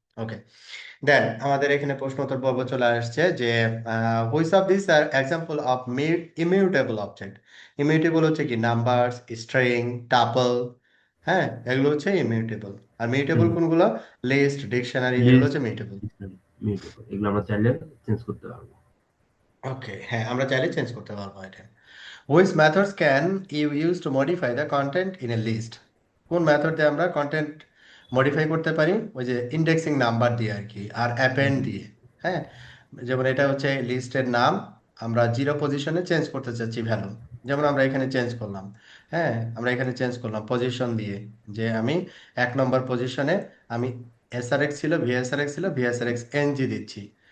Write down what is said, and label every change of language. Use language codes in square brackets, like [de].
[bn] ওকে দেন আমাদের এখানে প্রশ্ন উত্তর পর্ব চলে আসছে যে [en] Which of this are example of immutable object. [bn] Immutable হচ্ছে কি, নাম্বারস, স্ট্রিং, টাপল, হ্যাঁ, এগুলো হচ্ছে ইমিউটেবল। আর মিউটেবল কোনগুলো? লিস্ট, ডিকশনারি, এগুলো লিস্ট, হচ্ছে মিউটেবল। মিউটেবল, এগুলো আমরা চাইলে চেঞ্জ করতে পারবো। ওকে, হ্যাঁ, আমরা চাইলে চেঞ্জ করতে পারবো এটা। [en] Which methods can you use to modify the content in a list? [bn] কোন মেথড দিয়ে আমরা কন্টেন্ট মডিফাই করতে পারি? ওই যে ইন্ডেক্সিং নাম্বার দিয়ে আর কি, আর অ্যাপেন্ড দিয়ে। হ্যাঁ, যেমন এটা হচ্ছে লিস্টের নাম, আমরা জিরো পজিশনে চেঞ্জ করতে চাচ্ছি ভ্যালু, যেমন আমরা এখানে চেঞ্জ করলাম। হ্যাঁ, আমরা এখানে চেঞ্জ করলাম পজিশন দিয়ে, যে আমি 1 নম্বর পজিশনে আমি এসআরএক্স ছিল, ভিএসআরএক্স ছিল, ভিএসআরএক্স এনজি দিচ্ছি।